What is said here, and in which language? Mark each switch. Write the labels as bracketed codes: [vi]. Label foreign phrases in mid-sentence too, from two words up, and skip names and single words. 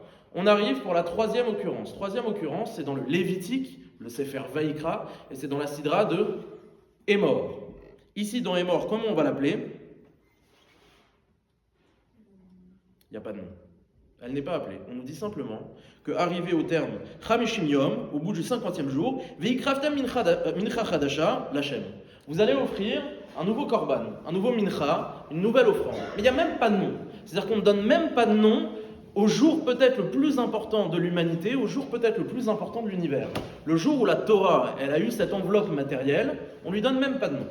[fr] On arrive pour la troisième occurrence. Troisième occurrence, c'est dans le Lévitique, le Sefer Vaïkra, et c'est dans la Sidra de Emor. Ici dans Emor, comment on va l'appeler? Il n'y a pas de nom. Elle n'est pas appelée. On nous dit simplement que arrivé au terme [he] חמישים יום, [fr] au bout du 50e jour, [he] והקרבתם מנחה חדשה לה. [fr] Vous allez offrir un nouveau korban, un nouveau mincha, une nouvelle offrande. Mais il n'y a même pas de nom. C'est-à-dire qu'on ne donne même pas de nom au jour peut-être le plus important de l'humanité, au jour peut-être le plus important de l'univers. Le jour où la Torah, elle a eu cette enveloppe matérielle, on ne lui donne même pas de nom.